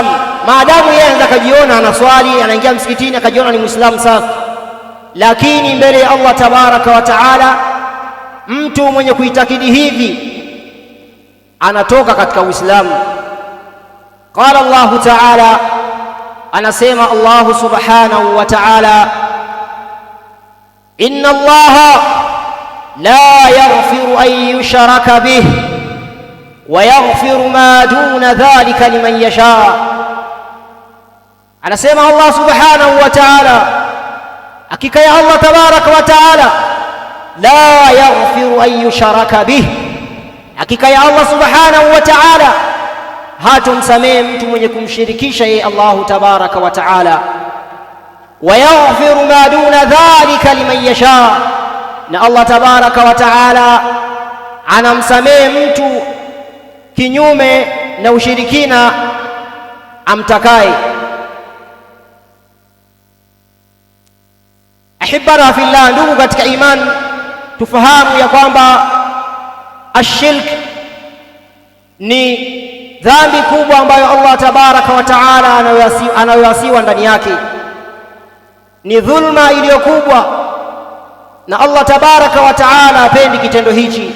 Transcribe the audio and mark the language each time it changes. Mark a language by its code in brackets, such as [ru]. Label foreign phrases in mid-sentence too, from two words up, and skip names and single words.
[sw] Maadamu yeye anaweza kajiona anaswali, anaingia msikitini akajiona ni Muislamu safi, lakini mbele ya Allah [ar] تبارك وتعالى [sw] mtu mwenye kuitakidi hivi anatoka katika Uislamu. [ar] قال الله تعالى, anasema الله سبحانه وتعالى, إن الله لا يغفر أن يشرك به ويغفر ما دون ذلك لمن يشاء. Anasema الله سبحانه وتعالى, [sw] hakika ya [ar] الله تبارك وتعالى لا يغفر أن يشرك به, [sw] hakika ya Allah [ar] سبحانه وتعالى [sw] hatomsamehe mtu mwenye kumshirikisha yeye Allah [ar] تبارك وتعالى, ويغفر ما دون ذلك لمن يشاء, [sw] na Allah [ar] تبارك وتعالى [sw] anamsamehe mtu kinyume na ushirikina amtakaye. [ar] أحبابنا في الله, [sw] ndugu katika imani, tufahamu ya kwamba ashirk ni dhambi kubwa ambayo Allah [ar] تبارك وتعالى [sw] anayoasiwa ndani yake, ni dhulma iliyo kubwa, na Allah [ar] تبارك وتعالى [sw] hapendi kitendo hichi.